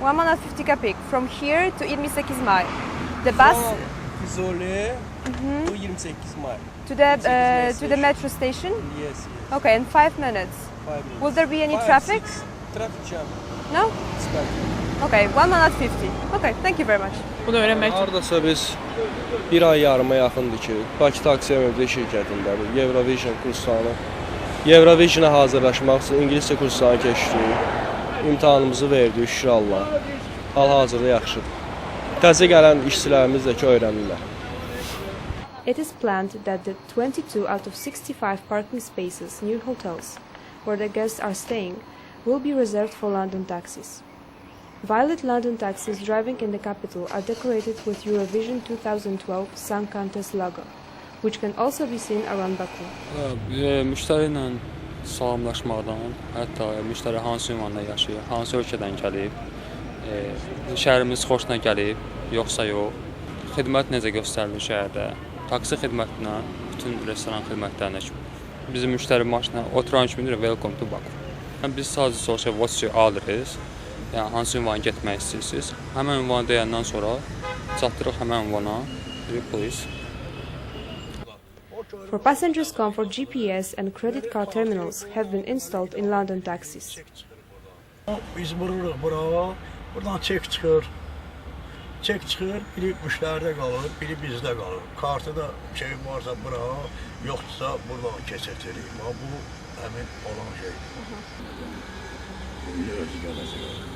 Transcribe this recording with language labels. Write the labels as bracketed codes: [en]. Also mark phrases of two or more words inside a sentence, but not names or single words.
[en] 1 manat 50 kapik from here to 28 May. The bus Izole to 28 May. to the metro station? Yes. Okay, in 5 minutes. 5 minutes. Will there be any 5, traffic? 6. Traffic jam. No? It's better. Okay, 1 manat 50. Okay, thank you very much. [az] Bunu öyrənmək üçün. Hardasa biz bir ay yarıma yaxındır ki, Bakı Taksi MMD şirkətində bu Eurovision kurslarını Eurovision'a hazırlaşmaq üçün ingiliscə kurslarını keçdik. İmtahanımızı verdik, şükür Allah. Hal-hazırda yaxşıdır. Təzə gələn işçilərimiz də ki, öyrənirlər. [en] It is planned that the 22 out of 65 parking spaces near hotels where the guests are staying will be reserved for London taxis. Violet London taxis driving in the capital are decorated with Eurovision 2012 Song Contest logo, which can also be seen around Baku. [az] Müştəri ilə salamlaşmaqdan, hətta müştəri hansı ünvanda yaşayır, hansı ölkədən gəlib, şəhərimiz xoşuna gəlib, yoxsa yox, xidmət necə göstərilir şəhərdə, taksi xidmətinə, bütün restoran xidmətlərinə kimi. Bizim müştəri maşına oturan kimi deyir, [en] welcome to Baku. [az] Biz sadəcə soruşaq, [en] what's your address, [az] yəni hansı ünvana getmək istəyirsiniz. Həmən ünvanı deyəndən sonra çatdırıq həmən ünvana, please. [en] For passengers' comfort, GPS and credit card terminals have been installed in London taxis. [az] Biz vururuq bura, buradan çek çıxır. Çek çıxır, biri müştəridə qalır, biri bizdə qalır. Kartı da şey varsa bura, yoxdursa buradan keçirtirik. Bu həmin olan şeydir. Özü gələcək.